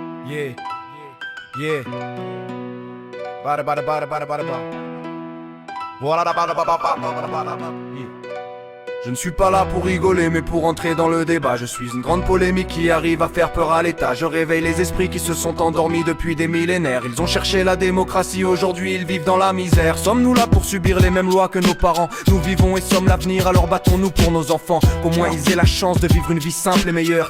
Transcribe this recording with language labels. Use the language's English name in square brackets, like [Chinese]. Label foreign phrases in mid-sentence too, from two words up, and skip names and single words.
[English] Yeah, yeah. Bada bada bada bada bada bada. Voilà bada bada bada bada bada. Yeah. [French] Je ne suis pas là pour rigoler mais pour entrer dans le débat. Je suis une grande polémique qui arrive à faire peur à l'État. Je réveille les esprits qui se sont endormis depuis des millénaires. Ils ont cherché la démocratie, aujourd'hui ils vivent dans la misère. Sommes-nous là pour subir les mêmes lois que nos parents? Nous vivons et sommes l'avenir, alors battons-nous pour nos enfants. Qu'au moins ils aient la chance de vivre une vie simple et meilleure.